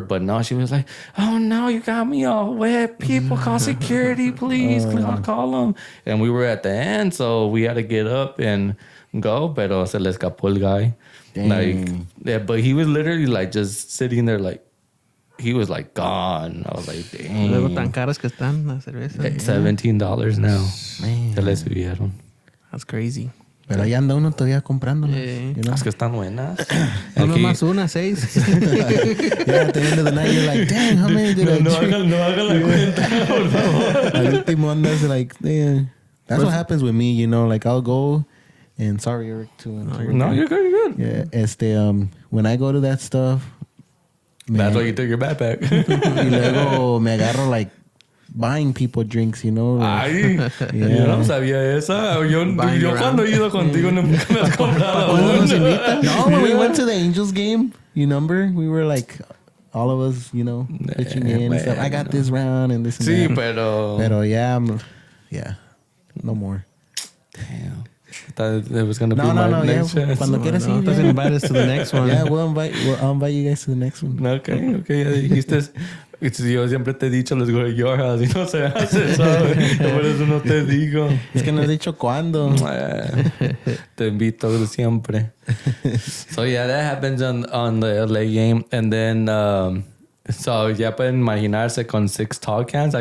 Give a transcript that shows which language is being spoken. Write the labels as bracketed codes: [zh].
[en] But no, she was like, oh, no, you got me all wet. People, call security, please. Call them. And we were at the end, so we had to get up and go. [es] Pero se le escapó el guy. [en] Dang. Like, yeah, but he was literally like just sitting there like, he was like gone. I was like, dang. [es] Luego tan caras que están las cervezas. [en] $17 now. Man. [es] Se le subieron. [en] That's crazy. [es] Pero ahí anda uno todavía comprándolas. [en] You know? [es] Es que están buenas. Uno más una, 6. [en] Yeah, at the end of the night, you're like, dang, how many did I drink? [es] No hagan la cuenta, por favor. Al último andas [en] like, damn. That's what happens with me, you know. Like, I'll go, and sorry, Eric, No, you're good. Yeah, when I go to that stuff, That's why you took your backpack. [es] y luego me agarro [en] like buying people drinks, you know. Like, [es] Ay, yo no sabía esa. Yo cuando he ido contigo nunca me has comprado una. [en] no, when we went to the Angels game, you remember? We were like, all of us, you know, pitching in and stuff. I got this round and this and [es] Sí, [en] that. [es] Pero [en] yeah, no more. Damn. Thought it was gonna be No, next chance. [es] Cuando quieras ir. [en] Doesn't invite us to the next one. Yeah, I'll invite you guys to the next one. [es] Okay, ya dijiste. Yo siempre te he dicho, [en] let's go to your house. [es] Y no se hace, ¿sabes? Por eso no te digo. Es que no he dicho cuándo. Te invito siempre. [en] So yeah, that happens on the LA game. And then, so [es] ya pueden imaginarse con [en] 6 tall cans.